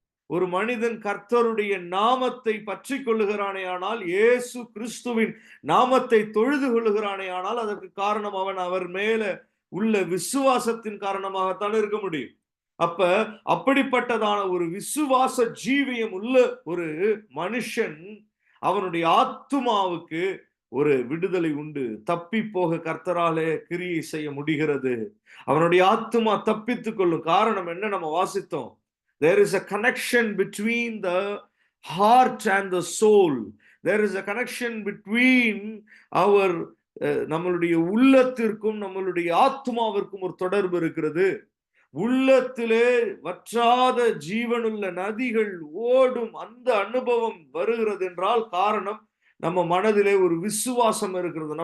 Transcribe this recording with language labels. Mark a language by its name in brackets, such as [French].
[Tamil] ஒரு மனிதன் கர்த்தருடைய நாமத்தை பற்றி கொள்ளுகிறானே ஆனால், இயேசு கிறிஸ்துவின் நாமத்தை தொழுது கொள்ளுகிறானே ஆனால் அதற்கு காரணம் அவன் அவர் மேல உள்ள விசுவாசத்தின் காரணமாகத்தான் இருக்க முடியும். அப்ப அப்படிப்பட்டதான ஒரு விசுவாச ஜீவியம் உள்ள ஒரு மனுஷன், அவனுடைய ஆத்துமாவுக்கு ஒரு விடுதலை உண்டு. தப்பி போக கர்த்தராலே கிரியை செய்ய முடிகிறது. அவனுடைய ஆத்துமா தப்பித்துக் கொள்ளும். காரணம் என்ன? நம்ம வாசித்தோம். [English] There is a connection between the heart and the soul. There is a connection between our [Tamil] நம்மளுடைய உள்ளத்திற்கும் நம்மளுடைய ஆத்மாவிற்கும் ஒரு தொடர்பு இருக்கிறது. உள்ளத்திலே வற்றாத ஜீவனுள்ள நதிகள் ஓடும் அந்த அனுபவம் வருகிறது என்றால் காரணம் நம்ம மனதிலே ஒரு விசுவாசம் இருக்கிறது.